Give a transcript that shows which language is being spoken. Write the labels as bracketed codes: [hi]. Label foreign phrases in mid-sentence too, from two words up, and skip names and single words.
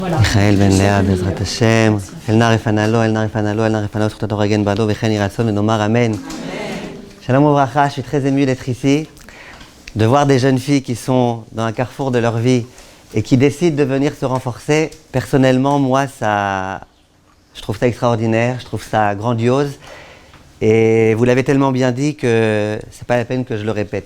[he] מיכאל בן לאה בעזרת השם, אל נא רפנה לו, אל נא רפנה לו, אל נא רפנה לו, זכות התורה הגן בעדו וכן יהי רצון ונאמר amen. שלום וברכה, [fr] je suis très ému d'être ici, de voir des jeunes filles qui sont dans un carrefour de leur vie et qui décident de venir se renforcer. Personnellement, moi, je trouve ça extraordinaire, je trouve ça grandiose. Et vous l'avez tellement bien dit que c'est pas la peine que je le répète.